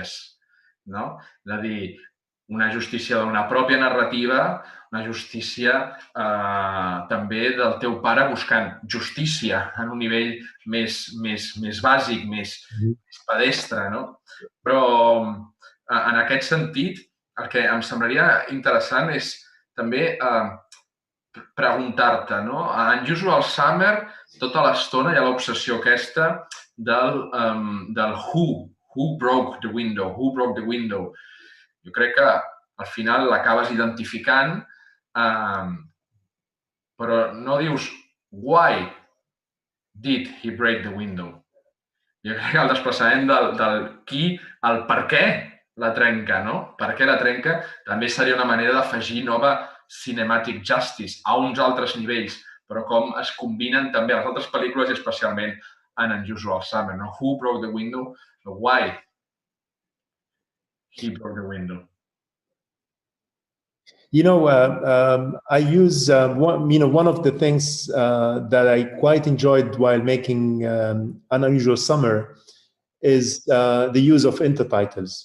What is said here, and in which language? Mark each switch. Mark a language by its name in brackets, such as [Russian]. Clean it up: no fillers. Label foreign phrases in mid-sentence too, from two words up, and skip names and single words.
[Catalan] És a dir, una justícia d'una pròpia narrativa, una justícia també del teu pare buscant justícia en un nivell més bàsic, més pedestre, no? Però en aquest sentit, el que em semblaria interessant és també preguntar-te, no? En Usual Summer, tota l'estona hi ha l'obsessió aquesta del [English] who broke the window. [Catalan] Jo crec que al final l'acabes identificant, però no dius [English] why did he break the window. [Catalan] Jo crec que el desplaçament del qui, el per què la trenca, no? Per què la trenca també seria una manera d'afegir nova [English] cinematic justice [Catalan] a uns altres nivells, però com es combinen també a les altres pel·lícules i especialment en Unusual Summer, no? [English] Who broke the window? Why he broke the window? I use one of the things that I quite enjoyed while making An Unusual Summer is the use of intertitles.